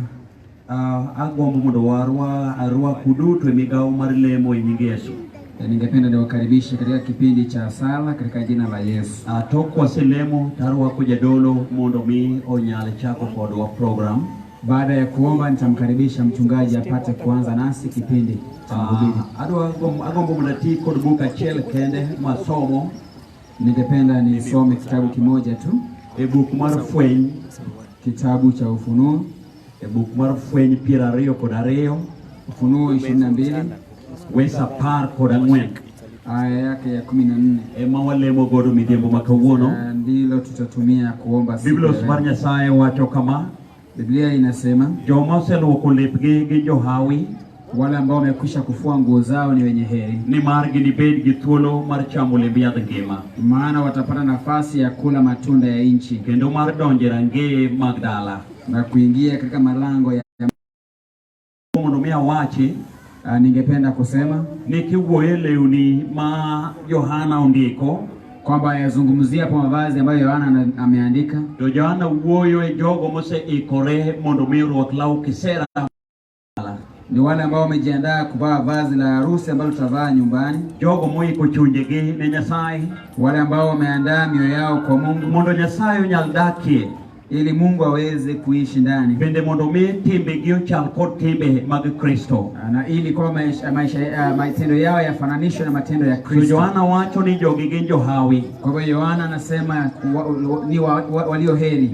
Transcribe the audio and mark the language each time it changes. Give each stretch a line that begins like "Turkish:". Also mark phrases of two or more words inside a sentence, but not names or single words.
Luo (Kenya and Tanzania): Agombo mondo warwa kuduto migao mar lemo e nyinge Yesu.
Swahili: Ningependa niwakaribishe katika kipindi cha sala katika jina la Yesu.
Luo (Kenya and Tanzania): Tokwa selemo tarwa kujadolo mondo mi onyale chako kodwa program.
Swahili: Baada ya kuomba nitamkaribisha mchungaji apate kuanza nasi kipindi cha mahubiri.
Luo (Kenya and Tanzania): Agombo mnati kod book achiel kende masomo.
Swahili: Ningependa nisome kitabu kimoja tu.
Luo (Kenya and Tanzania): E book mar Fweny,
Swahili: kitabu cha Ufunuo.
Luo (Kenya and Tanzania): E book mar Fweny 22,
Swahili: Ufunuo 22,
Luo (Kenya and Tanzania): wesa par kod ang'wen.
Swahili: Aya yake ya 14.
Luo (Kenya and Tanzania): Ema walemo godo midhiambo makawuono.
Swahili: Ndilo tutatumia kuomba siku.
Luo (Kenya and Tanzania): Biblia mar Nyasaye wacho kama.
Swahili: Biblia inasema
Luo (Kenya and Tanzania): joma oseluoko lepgi gi johawi,
Swahili: wale ambao wamekwisha kufua nguo zao ni wenye heri,
Luo (Kenya and Tanzania): ni mar ginibed gi thuolo mar chamo lemb yadh ngima,
Swahili: maana watapata nafasi ya kula matunda ya nchi,
Luo (Kenya and Tanzania): kendo mar donjo rangeye mag dala,
Swahili: na kuingia katika malango ya
Luo (Kenya and Tanzania): mondo mi awachi.
Swahili: Ningependa kusema
Luo (Kenya and Tanzania): ni kiwuoyo lewni ma Yohana ondiko,
Swahili: kwamba yazungumzia hapo mavazi ambayo Yohana ameandika.
Luo (Kenya and Tanzania): To Yohana wuoyo e jogo moseikore mondo mi orwak law kisera,
Swahili: ni wale ambao wamejiandaa kuvaa vazi la harusi ambalo tutavaa nyumbani,
Luo (Kenya and Tanzania): jogo moiko chunjegi ne Nyasaye,
Swahili: wale ambao wameandaa mioyo yao kwa Mungu
Luo (Kenya and Tanzania): mondo Nyasaye onyal dakie,
Swahili: ili Mungu aweze kuishi ndani,
Luo (Kenya and Tanzania): bende mondo mi timbegi ochal kod timbe mag Kristo,
Swahili: na ili kwa matendo yao yafananishwe na matendo ya Kristo.
Luo (Kenya and Tanzania): So Yohana wacho ni jogi gin johawi.
Swahili: Kwa hivyo Yohana anasema ni walio heri,